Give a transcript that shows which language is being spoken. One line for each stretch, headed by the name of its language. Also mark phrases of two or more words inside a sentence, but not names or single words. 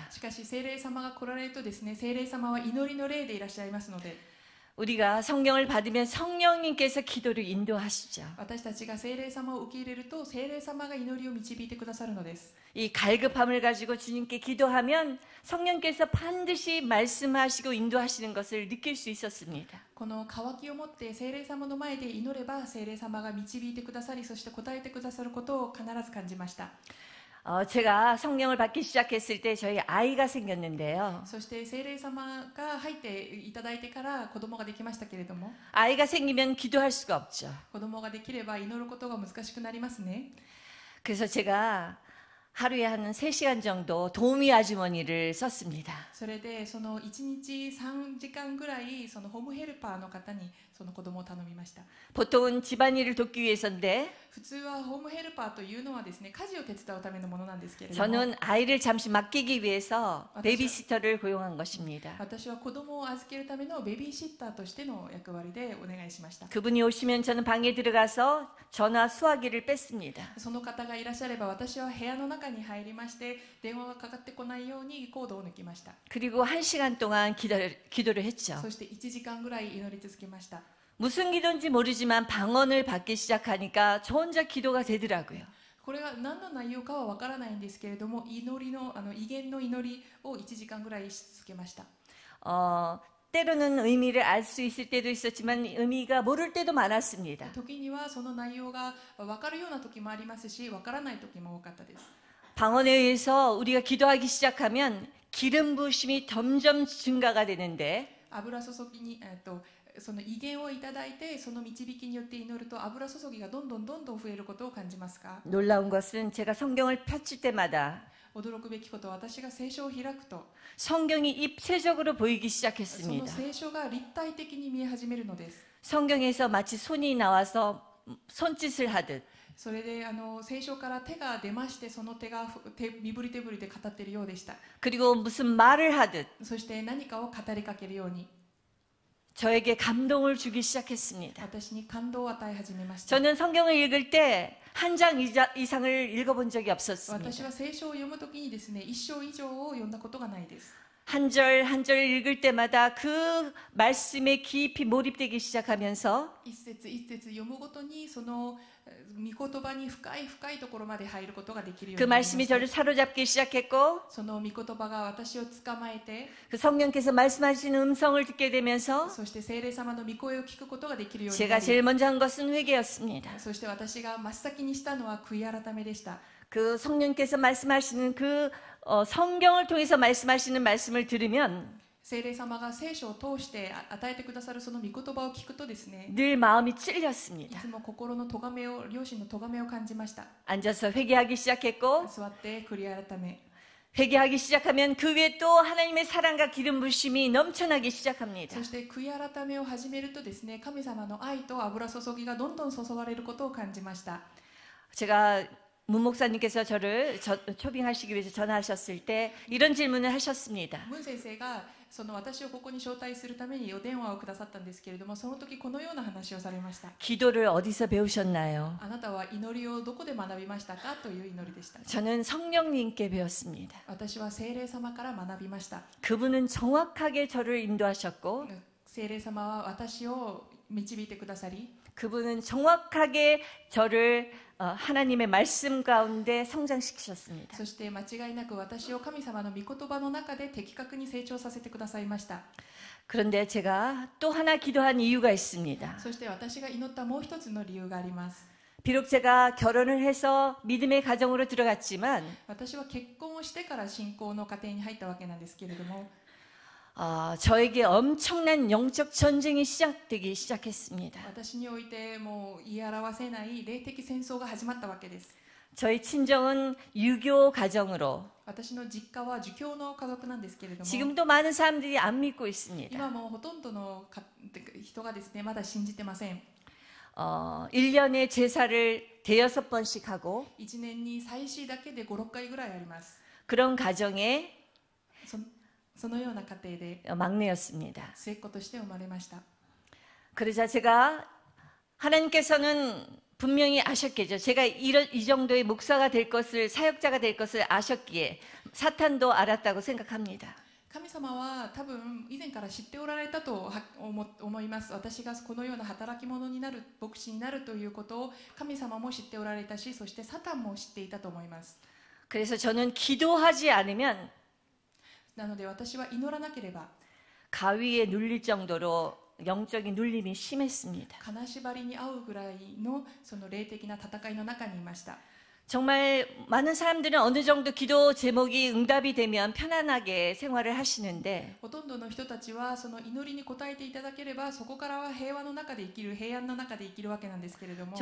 Japanese: しかし聖霊様が来られるとですね聖霊様は祈りの霊でいらっしゃいますので
Korean: 우리가 성령을 받으면 성령님께서 기도를 인도하시죠.
Japanese: 私たちが聖霊様を受け入れると聖霊様が祈りを導いてくださるのです。
Korean: 이 갈급함을 가지고 주님께 기도하면 성령께서 반드시 말씀하시고 인도하시는 것을 느낄 수 있었습니다.
Japanese: この渇きを持って聖霊様の前で祈れば聖霊様が導いてくださりそして答えてくださることを必ず感じました。
Korean: 제가 성령을 받기 시작했을 때 저희 아이가 생겼는데요.
Japanese: そして聖霊様が入っていただいてから子供ができましたけれども
Korean: 아이가 생기면 기도할 수가 없죠.
Japanese: 子供ができれば祈ることが難しくなりますね。
Korean: 그래서 제가 하루에 한 3시간 정도 도우미 아주머니를 썼습니다.
Japanese: それでその1日3時間ぐらいそのホームヘルパーの方にその子供を頼みました。
Korean: 보통은 집안일을 돕기 위해서인데
Japanese: 普通はホームヘルパーというのはですね家事を手伝うためのものなんですけれども
Korean: 저는 아이를 잠시 맡기기 위해서 베이비시터를 고용한 것입니다.
Japanese: 私は子供を預けるためのベビーシッターとしての役割でお願いしました。
Korean: 그분이 오시면 저는 방에 들어가서 전화 수화기를 뺐습니다.
Japanese: その方がいらっしゃれば私は部屋の中に入りまして電話がかかってこないようにコードを抜きました。
Korean: 그리고 1시간 동안 기도를 했죠.
Japanese: そして1時間ぐらい祈り続けました。
Korean: 무슨 기도인지 모르지만 방언을 받기 시작하니까 저 혼자 기도가 되더라고요.
Japanese: これが何の内容かはわからないんですけれども祈りの威厳の祈りを1時間ぐらいし続けました。
Korean: 때로는 의미를 알 수 있을 때도 있었지만 의미가 모를 때도 많았습니다.
Japanese: 時にはその内容がわかるような時もありますしわからない時も多かったです。
Korean: 방언에 의해서 우리가 기도하기 시작하면 기름 부으심이 점점 증가가 되는데
Japanese: 油注ぎにその威厳をいただいてその導きによって祈ると油注ぎがどんどん増えることを感じますか。
Korean: 놀라운 것은 제가 성경을 펼칠 때마다
Japanese: 驚くべきことは私が聖書を開くと
Korean: 성경이 입체적으로 보이기
Japanese: その
Korean: 시작했습니다.
Japanese: 聖書が立体的に見え始めるのです。
Korean: 성경에서 마치 손이 나와서 손짓을 하듯
Japanese: それで聖書から手が出ましてその手が身振り手振りで語っているようでした。
Korean: 그리고 무슨 말을 하듯
Japanese: そして何かを語りかけるように
Korean: 저에게 감동을 주기 시작했습니다.
Japanese: 私に感動を与え始めました。
Korean: 저는 성경을 읽을 때 한 장 이상을 읽어본 적이
Japanese: 私
Korean: 없었습니다.
Japanese: は聖書を読むときにですね一章以上を読んだことがないです。
Korean: 한 절 한 절 읽을 때마다 그 말씀에 깊이 몰입되기 시작하면서
Japanese: 一節一節読むごとにその御言葉に深いところまで入ることができるよう
Korean: 그
Japanese: になりまし
Korean: 말씀이
Japanese: た。
Korean: 저를 사로잡기 시작했고
Japanese: その御言葉が私を捕まえて
Korean: 그 성령께서 말씀하시는 음성을 듣게 되면서
Japanese: そして聖霊様の御声を聞くことができるようにな
Korean: 제가
Japanese: り
Korean: 제일 먼저 한 것은 회개였습니다.
Japanese: そして私が真っ先にしたのは悔い改めでした。
Korean: 그 성령께서 말씀하시는 그 성경을 통해서 말씀하시는 말씀을 들으면
Japanese: 聖霊様が聖書を通して与えてくださるその御言葉を聞くとですね
Korean: 늘 마음이
Japanese: い
Korean: 찔렸습니다.
Japanese: つも心の咎めを良心の咎めを感じました。
Korean: 앉아서 회개하기 시작했고
Japanese: 座って悔い改め
Korean: 회개하기 시작하면 그 위에 또 하나님의 사랑과 기름 부심이 넘쳐나기 시작합니다.
Japanese: そして悔い改めを始めるとですね神様の愛と油注ぎがどんどん注がれることを感じました。
Korean: 제가 문 목사님께서 저를 초빙하시기 위해서 전화하셨을 때 이런 질문을 하셨습니다.
Japanese: ムン先生がその私をここに招待するためにお電話をくださったんですけれども、その時このような話をされました。
Korean: 기도를 어디서 배우셨나요?
Japanese: あなたは祈りをどこで学びましたかという祈りでした。
Korean: 저는 성령님께 배웠습니다.
Japanese: 私は聖霊様から学びました。
Korean: 그분은 정확하게 저를 인도하셨고
Japanese: 聖霊様は私を導いてくださり、
Korean: 그분은 정확하게 저를 하나님의 말씀 가운데 성장시키셨습니다.
Japanese: そして間違いなく私を神様の御言葉の中で的確に成長させてくださいました。
Korean: 그런데 제가 또 하나 기도한 이유가 있습니다.
Japanese: そして私が祈ったもう一つの理由があります。
Korean: 비록 제가 결혼을 해서 믿음의 가정으로 들어갔지만
Japanese: 私は結婚をしてから信仰の家庭に入ったわけなんですけれども、
Korean: 저에게 엄청난 영적 전쟁이 시작되기 시작했습니다.
Japanese: 私においてもう言い表せない霊的戦争が始まったわけです。
Korean: 저희 친정은 유교 가정으로
Japanese: 私の実家は儒教の家族なんですけれども、
Korean: 지금도 많은 사람들이 안 믿고 있습니다.
Japanese: 今もほとんどの人がですねまだ信じてません。
Korean: 1년에 제사를 대여섯 번씩 하고
Japanese: 1 年に祭祀だけで5、6回ぐらいあります。
Korean: 그런 가정의
Japanese: そのような家庭で
Korean: 막내였습니다.
Japanese: 末っ子として生まれました。
Korean: 그러자 제가 하나님께서는 분명히 아셨겠죠. 제가 이 정도의 목사가 될 것을, 사역자가 될 것을 아셨기에 사탄도 알았다고 생각합니다.
Japanese: 神様は多分以前から知っておられたと思います。私がこのような働き者になる、牧師になるということを神様も知っておられたし、そしてサタンも知っていたと思います。
Korean: 그래서 저는 기도하지 않으면
Japanese: なので私は祈らなければ
Korean: 가위에 눌릴 정도로 영적인 눌림이 심했습니다.
Japanese: 金縛りに遭うぐらいのその霊的な戦いの中にいました。
Korean: 정말 많은 사람들은 어느 정도 기도 제목이 응답이 되면 편안하게 생활을 하시는데
Japanese: ほとんどの人たちはその祈りに応えていただければそこからは平和の中で生きる、平安の中で生きるわけなんですけれども、